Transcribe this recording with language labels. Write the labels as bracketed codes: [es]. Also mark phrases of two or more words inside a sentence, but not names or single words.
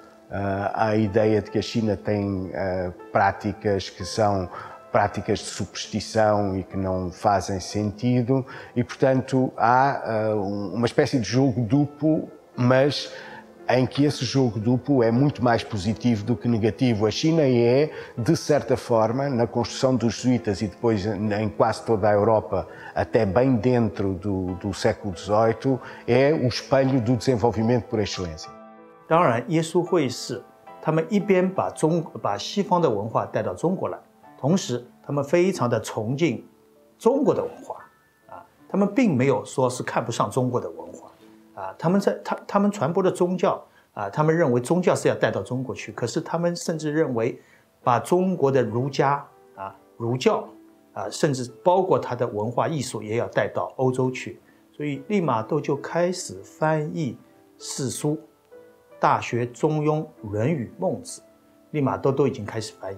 [pt] Há a ideia de que a China tem práticas que são práticas de superstição e que não fazem sentido e, portanto, há uma espécie de jogo duplo, mas em que esse jogo duplo é muito mais positivo do que negativo. A China é, de certa forma, na construção dos jesuítas e depois em quase toda a Europa, até bem dentro do século XVIII, é o espelho do desenvolvimento por excelência. [zh] 当然，耶稣会士他们一边把西方的文化带到中国来。同时，他们非常的崇敬中国的文化啊，他们并没有说是看不上中国的文化啊，他们传播的宗教啊，他们认为宗教是要带到中国去，可是他们甚至认为把中国的儒家啊、儒教啊，甚至包括他的文化艺术也要带到欧洲去，所以利玛窦就开始翻译四书，《大学》《中庸》《论语》《孟子》，利玛窦都已经开始翻译。